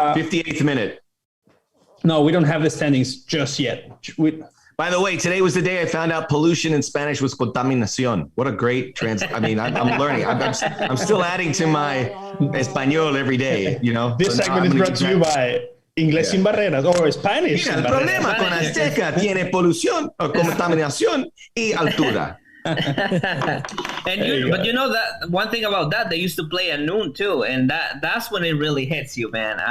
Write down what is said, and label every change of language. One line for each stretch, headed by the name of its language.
English: 58th minute. No, we don't have the standings just yet. By the way, today was the day I found out pollution in Spanish was contaminación. What a great I mean, I'm learning. I'm still adding to my español every day, you know. This segment is brought to you by Inglés Sin Barreras or Spanish.
Spanish: Mira, el problema con Azteca tiene polución o contaminación y altura.
English: But you know that one thing about that, they used to play at noon too, and that's when it really hits you, man.